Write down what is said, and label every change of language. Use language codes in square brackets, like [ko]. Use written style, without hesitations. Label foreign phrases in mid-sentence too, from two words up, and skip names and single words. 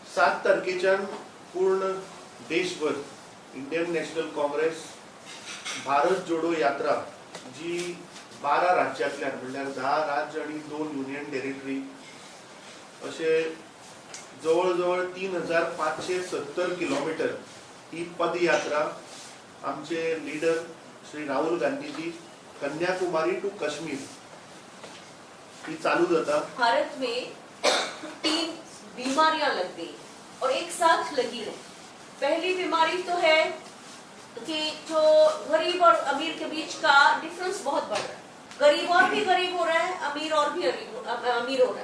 [kok] 7 तारखेच्यान पूर्ण देशभर इंडियन नॅशनल काँग्रेस भारत जोडो यात्रा जी 12 राज्यांतल्यान म्हणल्यार 10 राज्य आणि 2 [en] union territory [kok] अशे जवळ जवळ 3570 किलोमीटर ही पदयात्रा आमचे लीडर श्री राहुल गांधी जी कन्याकुमारी टू कश्मीर ही चालू जाता। [hi] भारत में 3 बीमारियां लग गई और एक साथ लगी है। पहली बीमारी तो है कि जो गरीब और अमीर के बीच का डिफरेंस बहुत बढ़ रहा है, गरीब और भी गरीब हो रहा है, अमीर और भी अमीर हो रहा है।